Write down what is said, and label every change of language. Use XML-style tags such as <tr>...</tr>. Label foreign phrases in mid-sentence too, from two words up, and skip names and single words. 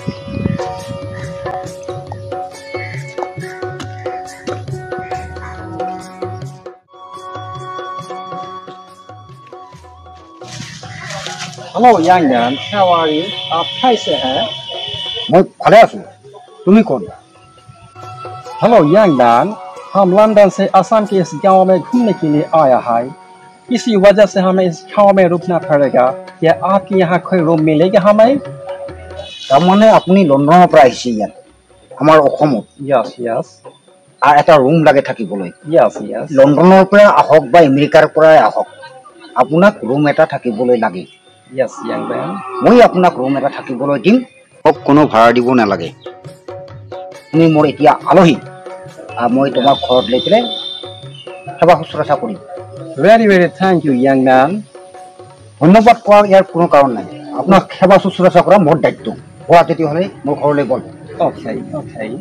<en>Hello young man, how are you?</en> <hi>आप कैसे हैं?</hi> <as>मैं ভালে আছো তুমি কোন</as> <en>Hello young man,</en> <hi>हम लंदन से असम के इस गांव में घूमने के लिए आया है। इसी वजह से हमें इस गांव में रुकना पड़ेगा। क्या आपके यहाँ कोई रूम मिलेगा हमें?</hi> <as>তাৰ মানে আপুনি লণ্ডনৰ পৰা আহিছে ইয়াত আমাৰ অসমত</as> <en>Yes, yes.</en> <as>আৰু এটা ৰুম লাগে থাকিবলৈ</as> <en>Yes, yes.</en> <as>লণ্ডনৰ পৰা আহক বা আমেৰিকাৰ পৰাই আহক আপোনাক ৰুম এটা থাকিবলৈ লাগে</as> <en>Yes, young man.</en> <as>মই আপোনাক ৰুম এটা থাকিবলৈ দিম মোক কোনো ভাড়া দিব নালাগে তুমি মোৰ এতিয়া আলহী মই তোমাক ঘৰত লৈ পেলাই সেৱা শুশ্ৰূষা কৰিম</as> <en>Very, very thank you, young man.</en> <as>ধন্যবাদ কোৱাৰ ইয়াৰ কোনো কাৰণ নাই আপোনাক সেৱা শুশ্ৰূষা কৰা মোৰ দায়িত্ব হোৱা তেতিয়াহ'লে মোৰ ঘৰলৈ গ'ল</as> <en>Okay, okay.</en>